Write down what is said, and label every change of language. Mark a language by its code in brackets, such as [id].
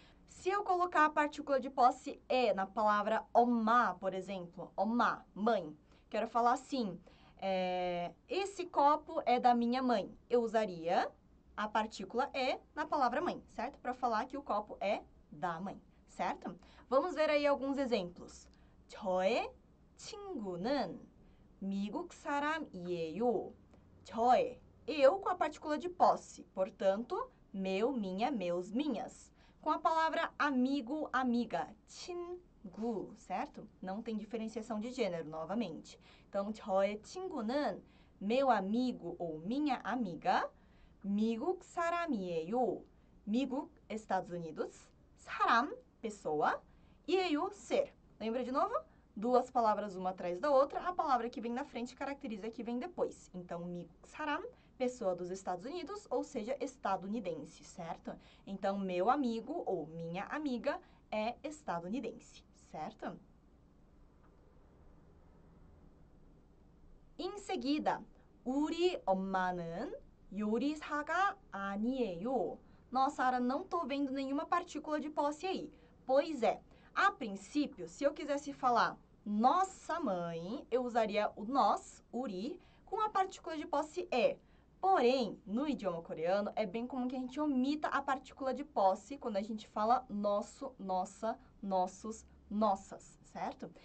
[pt] Se eu colocar a partícula de posse e na palavra 엄마, por exemplo, 엄마, mãe, quero falar assim, esse copo é da minha mãe. Eu usaria a partícula e na palavra mãe, certo? Para falar que o copo é da mãe, certo? Vamos ver aí alguns exemplos. [ko] 저의 친구는 미국 사람이에요. [pt] 저의, eu com a partícula de posse, portanto, meu, minha, meus, minhas. Com a palavra amigo, amiga, 친구, certo? Não tem diferenciação de gênero, novamente. Então, [ko] 저의 친구는 [pt] meu amigo ou minha amiga, [ko] 미국 사람이에요. [pt] 미국, Estados Unidos. 사람, pessoa. 이에요, ser. Lembra de novo? Duas palavras uma atrás da outra. A palavra que vem na frente caracteriza a que vem depois. Então, 미국 사람, pessoa dos Estados Unidos, ou seja, estadunidense, certo? Então, meu amigo ou minha amiga é estadunidense, certo? Em seguida, [ko] 우리 엄마는 요리사가 아니에요. [pt] Nossa, Ara, não tô vendo nenhuma partícula de posse aí. Pois é, a princípio, se eu quisesse falar nossa mãe, eu usaria o nós, 우리, com a partícula de posse e. Porém, no idioma coreano, é bem comum que a gente omita a partícula de posse quando a gente fala nosso, nossa, nossos, nossas, certo?